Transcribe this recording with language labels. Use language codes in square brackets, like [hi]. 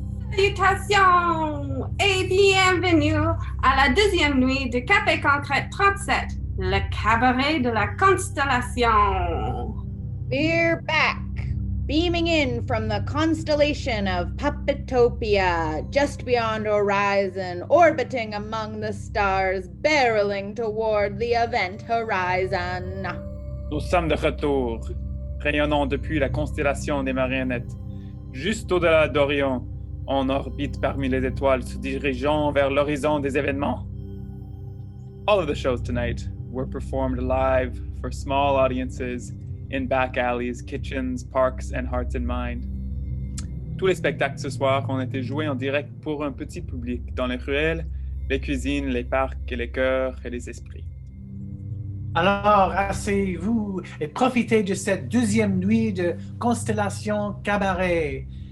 [fr] Salutations et bienvenue à la deuxième nuit de Café Concret 37, le cabaret de la Constellation. [en] We're back, beaming in from the constellation of Puppetopia, just beyond horizon, orbiting among the stars, barreling toward the event horizon. [fr] Nous sommes de retour, rayonnant depuis la constellation des marionnettes, juste au-delà d'Orion, en orbite parmi les étoiles, se dirigeant vers l'horizon des événements. [en] All of the shows tonight were performed live for small audiences in back alleys, kitchens, parks, and hearts and mind. [fr] Tous les spectacles ce soir ont été joués en direct pour un petit public dans les ruelles, les cuisines, les parcs, et les cœurs et les esprits. Alors, asseyez-vous et profitez de cette deuxième nuit de Constellation Cabaret.